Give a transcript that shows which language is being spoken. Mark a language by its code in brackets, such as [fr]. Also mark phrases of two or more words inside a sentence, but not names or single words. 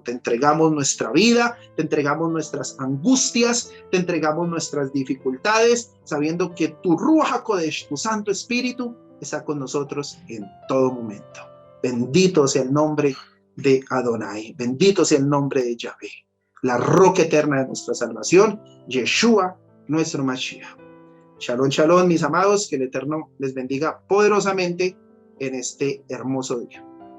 [es] Te entregamos nuestra vida, te entregamos nuestras angustias, te entregamos nuestras dificultades, sabiendo que tu [he] רוח הקודש, [es] tu Santo Espíritu, está con nosotros en todo momento. Bendito sea el nombre de Adonai, bendito sea el nombre de Yahvé, la roca eterna de nuestra salvación, Yeshua, nuestro Mashiach. [he] שלום, שלום, [es] mis amados, que el Eterno les bendiga poderosamente en este hermoso día.